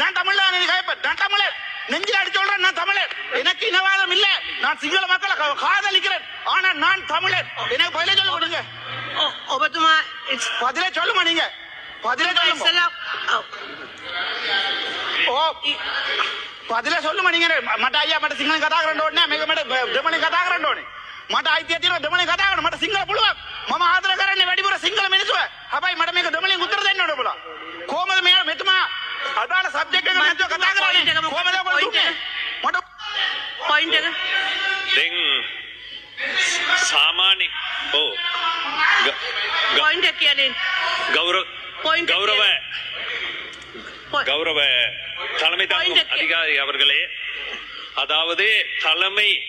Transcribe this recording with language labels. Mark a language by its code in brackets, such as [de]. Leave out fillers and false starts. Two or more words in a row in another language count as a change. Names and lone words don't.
[ta] நான் தமிழ் நான் தமிழர் நெஞ்சில் அடிச்சு சொல்றேன். நான் தமிழர். எனக்கு இனவாதம் இல்ல. நான் சிங்கள மக்களை காதலிக்கிறேன். ஆனா நான் தமிழர். எனக்கு பதில சொல்ல கொடுங்க. பதில சொல்லுமா நீங்க? பதில சொல்லுங்க. ஓ பதில சொல்லுமா நீங்க? [si] මට අයියා මට සිංහලෙන් කතා කරන්න ඕනේ නෑ. මේක මට දෙමළෙන් කතා කරන්න ඕනේ. මට අයිතිය තියෙනවා දෙමළෙන් කතා කරන්න. මට සිංහල පුළුවන්. මම ආදර කරන්නේ වැඩිපුර සිංහල මිනිස්සුව. හැබැයි මට මේක දෙමළෙන් උත්තර දෙන්න ඕනේ බුලා. කොහමද මෙතුමා අදාළ සබ්ජෙක්ට් එක නැතුව කතා කරන්නේ? කොහමද ඔයගොල්ලෝ දුන්නේ? මට පොයින්ට් එක දැන් සාමාන්‍ය පොයින්ට් එක කියන්නේ [ta] கௌரவ தலைமை தாங்கும் அதிகாரி அவர்களே, அதாவது தலைமை